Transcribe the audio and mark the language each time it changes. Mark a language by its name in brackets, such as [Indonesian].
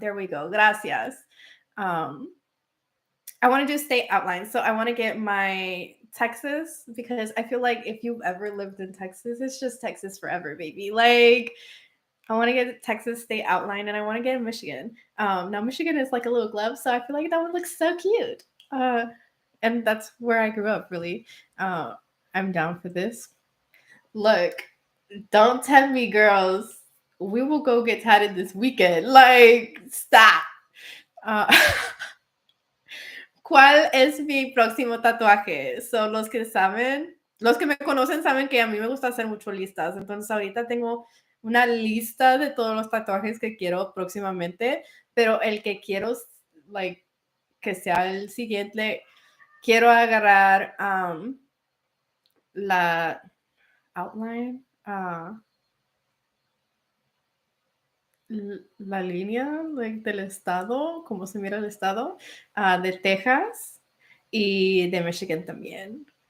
[English] There we go. Gracias. I want to do state outlines. So I want to get my Texas, because I feel like if you've ever lived in Texas, it's just Texas forever, baby. Like, I want to get Texas state outline, and I want to get Michigan. Now Michigan is like a little glove, so I feel like that one looks so cute. And that's where I grew up, really. I'm down for this. Look, don't tempt me, girls. We will go get tatted this weekend. Like, stop. [Spanish] ¿Cuál es mi próximo tatuaje? So, los que saben, Los que me conocen saben que a mí me gusta hacer mucho listas, entonces ahorita tengo una lista de todos los tatuajes que quiero próximamente, pero el que quiero, like, que sea el siguiente, quiero agarrar la outline, la línea like, del estado, como se mira el estado, de Texas y de Michigan también.